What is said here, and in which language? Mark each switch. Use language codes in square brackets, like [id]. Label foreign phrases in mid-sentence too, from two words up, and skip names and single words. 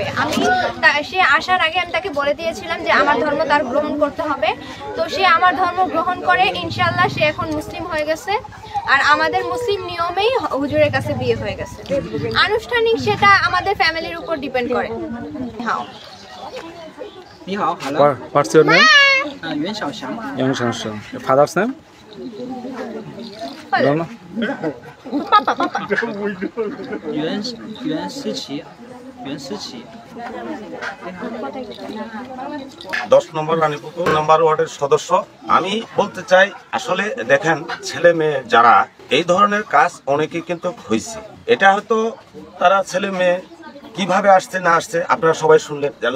[bn] সে আসার আগে আমি তাকে বলে দিয়েছিলাম যে আমার ধর্ম তার গ্রহণ করতে হবে। তো সে আমার ধর্ম গ্রহণ করে, ইনশাআল্লাহ সে এখন মুসলিম হয়ে গেছে। আর আমাদের মুসলিম নিয়মেই হুজুরের কাছে বিয়ে হয়ে গেছে। আনুষ্ঠানিক সেটা আমাদের ফ্যামিলির উপর ডিপেন্ড করে। হ্যাঁ। [zh] 你好 ，Hello。 [en] What's your name? [zh] 袁小翔。 [en] 杨小生。Your father's name? [zh] 爸爸。袁思琪。 [bn] 10 নম্বর রানীপুকুর নম্বর ওয়ার্ডের সদস্য। আমি বলতে চাই, আসলে দেখেন ছেলে মেয়ে যারা এই ধরনের কাজ অনেকেই কিন্তু হয়েছে। এটা হয়তো তারা ছেলে মেয়ে কিভাবে আসছে না আসছে আপনারা সবাই শুনলেন, জানলেন।